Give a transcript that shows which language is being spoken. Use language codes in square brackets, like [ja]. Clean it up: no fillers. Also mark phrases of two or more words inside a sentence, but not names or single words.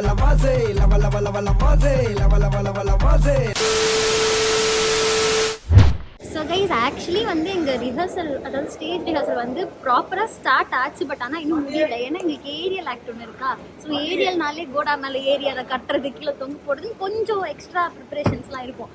[en] lava se lava lava lava lava se lava lava lava lava se. so guys actually [ta] வந்து எங்கள் ரிஹர்சல், அதாவது [en] stage rehearsal [ta] வந்து ப்ராப்பராக ஸ்டார்ட் ஆச்சு. பட் ஆனால் இன்னும் முடியலை. ஏன்னா எங்களுக்கு [en] aerial act [ta] ஒன்று இருக்கா. ஸோ ஏரியல்னாலே கோடா மேலே ஏரி அதை கட்டுறது, கீழே தொங்க போடுறது, கொஞ்சம் [en] extra preparations [ta] இருக்கும்.